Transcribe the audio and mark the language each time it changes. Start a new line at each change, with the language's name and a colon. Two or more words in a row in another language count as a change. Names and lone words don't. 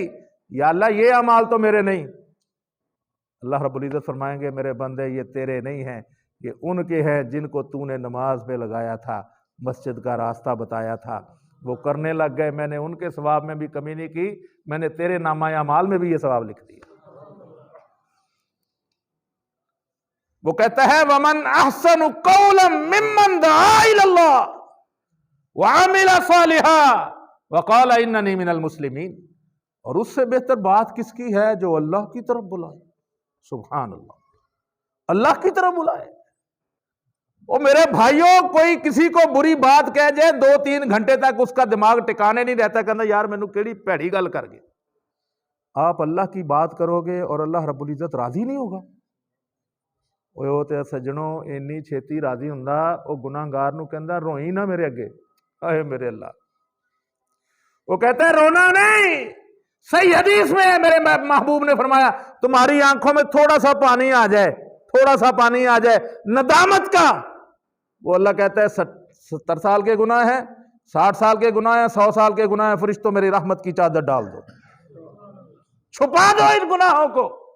Urdu: یا اللہ یہ اعمال تو میرے نہیں۔ اللہ رب العزت فرمائیں گے میرے بندے یہ تیرے نہیں ہیں، یہ ان کے ہیں جن کو تو نے نماز پہ لگایا تھا، مسجد کا راستہ بتایا تھا، وہ کرنے لگ گئے، میں نے ان کے ثواب میں بھی کمی نہیں کی، میں نے تیرے نامہ اعمال میں بھی یہ ثواب لکھ دیا۔ وہ کہتا ہے
Arabic: وَمَنْ أَحْسَنُ قَوْلًا مِّمَّنْ دَعَا إِلَى اللَّهِ وَعَمِلَ صَالِحًا وَقَالَ إِنَّنِي مِنَ الْمُسْلِمِينَ،
Urdu: اور اس سے بہتر بات کس کی ہے؟ جو اللہ کی طرف بلائے۔
Arabic: سبحان اللہ،
Urdu: اللہ کی طرف بلائے۔ اور میرے بھائیوں کوئی کسی کو بری بات کہہ جائے 2-3 گھنٹے تک اس کا دماغ ٹکانے نہیں رہتا، کہنا
Punjabi: یار مینوں کیڑی پیڑی گل کر گئے۔
Urdu: آپ اللہ کی بات کرو گے اور اللہ رب العزت راضی نہیں ہوگا۔
Punjabi: وہ تے سجنوں اینی چھیتی راضی ہوندا، او گناہگار نو کہندا روئی نہ میرے اگے، اے میرے اللہ۔
Urdu: وہ کہتا ہے رونا نہیں، صحیح حدیث میں ہے میرے محبوب نے فرمایا تمہاری آنکھوں میں تھوڑا سا پانی آ جائے، تھوڑا سا پانی آ جائے ندامت کا، وہ اللہ کہتا ہے 70 سال کے گناہ ہیں، 60 سال کے گناہ ہیں، 100 سال کے گناہ ہیں، فرشتوں میری رحمت کی چادر ڈال دو، چھپا دو ان گناہوں کو۔